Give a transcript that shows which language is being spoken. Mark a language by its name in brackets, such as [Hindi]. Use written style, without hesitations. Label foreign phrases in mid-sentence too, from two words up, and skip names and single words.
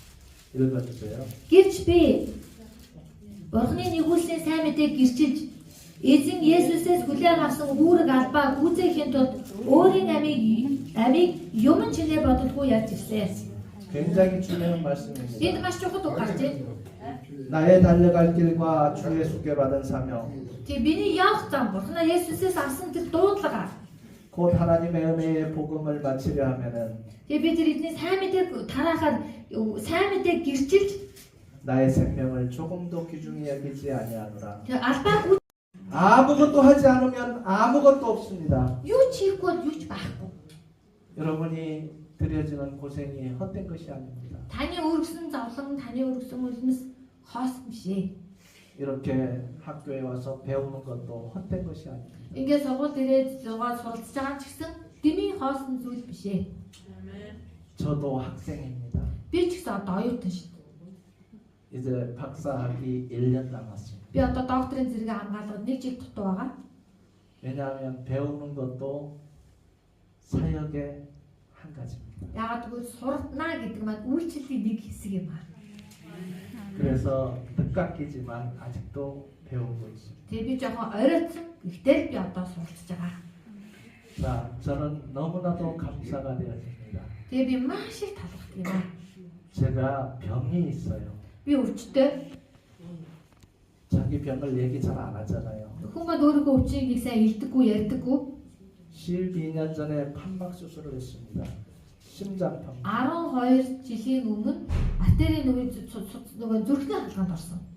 [Korean] 읽어주세요. [Mongolian] Гэвч би Бурхны нэгүүлсийн сайн мэдээг гэрчилж Эзэн Есүсээс хүлээн авсан үүрэг албаа гүйцээхийн тулд өөрийн амийг юм чинээ бодолгүй яаж ирсэн. [Korean] 굉장히 중요한 말씀입니다. [Mongolian] Энд маш чухал үг гарч байна. [Korean] 나의 달려갈 길과 주 예수께 받은 사명, [Mongolian] Тэгээ миний явах зам Бурханаа Есүсээс авсан тэр дуудлага. [Korean] 곧 하나님의 은혜의 복음을 마치려 하면은 [Mongolian] Тэгээ бид тэр эдний сайн мэдээг тараахаар сайн мэдээг гэрчилж [Korean] 나의 생명을 조금도 귀중히 여기지 아니하노라. [Mongolian] тэгээ албаа [Korean] 아무것도 하지 않으면 아무것도 없습니다. [Mongolian] юу ч хийхгүй бол юу ч байхгүй. [Korean] 여러분이 드려지는 고생이 헛된 것이 아닙니다. [Mongolian] Таны өргөсөн зовлон, таны өргөсөн үлмэс хоос биш ээ. [Korean] 이렇게 학교에 와서 배우는 것도 헛된 것이 아닙니다. [Mongolian] Ингээд сургууль ирээд зугаа суралцж байгаа ч гэсэн дэмий хоосон зүйл биш ээ. [Korean] 저도 학생입니다. [Mongolian] Би ч гэсэн одоо оюутан шүү дээ. [Korean] 이제 박사학위 1년 남았습니다. [Mongolian] Би одоо докторийн зэрэг хамгаалаад 1 жил дутуу байгаа. [Korean] 왜냐하면 배우는 것도 사역의 한 가지입니다. [Mongolian] Яагаад гэвэл суртнаа гэдэг маань үйлчлэлийн нэг хэсэг юм аа. [Korean] 그래서 뜻깎이지만 아직도 배우고 있습니다. [Mongolian] Тэгээ би жоохон оройтсон. Гэхдээ би одоо суралцж байгаа. [Korean] 자, 저는 너무나도 감사가 되었습니다. [Mongolian] Тэгээ би маш их талархдаг юм аа. [Korean] 제가 병이 있어요. [Mongolian] Би өвчтөй. [Korean] 자기 병을 얘기 잘 안 하잖아요. [Mongolian] Хүмүүс өөрийнхөө өвчнийг сайн илдэггүй, ярьдаггүй. [Korean] 12년 전에 판막 수술을 했습니다. 심장판. [Mongolian] 12 жилийн өмнө артерийн нөгөө зүрхний халгаанд орсон.